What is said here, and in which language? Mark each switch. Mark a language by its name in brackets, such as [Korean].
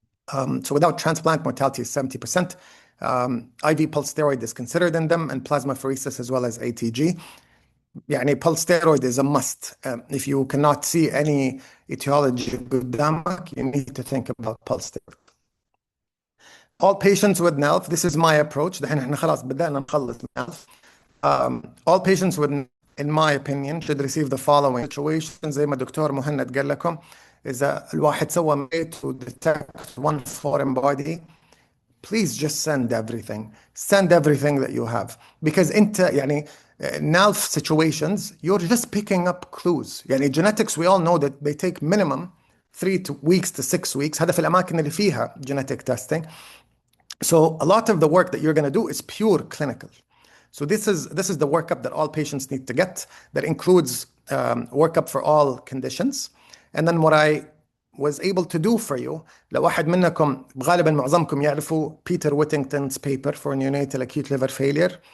[English] So without transplant, mortality is 70%. IV pulse steroid is considered in them, and plasmapheresis as well as ATG. يعني pulse steroid is a must. If you cannot see any etiology [Arabic] قدامك, [English] you need to think about pulse steroid. All patients with NALF, this is my approach. [Arabic] دحين احنا خلاص بدأنا نخلص NALF. [English] All patients with, in my opinion, should receive the following situations. [Arabic] زي ما دكتور مهند قال لكم, إذا الواحد سوى [English] to detect one foreign body, please just send everything. Send everything that you have. Because [Arabic] انت يعني [English] NALF situations, you're just picking up clues. يعني genetics, we all know that they take minimum 3 weeks to 6 weeks. [Arabic] هذا في الأماكن اللي فيها genetic testing. [English] So a lot of the work that you're going to do is pure clinical. So this is the workup that all patients need to get. That includes workup for all conditions. And then what I was able to do for you, [Arabic] لو واحد منكم غالبا معظمكم يعرفوا [English] Peter Whittington's paper for neonatal acute liver failure.